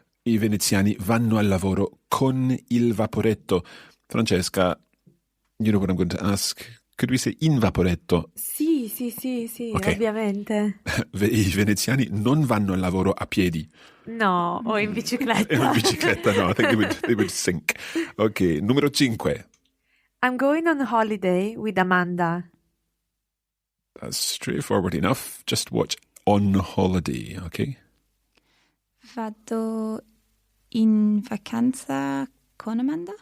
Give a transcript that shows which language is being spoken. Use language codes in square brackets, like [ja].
[it] I veneziani vanno al lavoro con il vaporetto. [en] Francesca, you know what I'm going to ask? Could we say in vaporetto? [it] Sì, okay. Ovviamente. I veneziani non vanno al lavoro a piedi. No, o in bicicletta. [en] In bicicletta, no, I think they would sink. [it] Ok, numero 5. [en] I'm going on holiday with Amanda. That's straightforward enough. Just watch on holiday, okay? [it] Vado in vacanza con Amanda?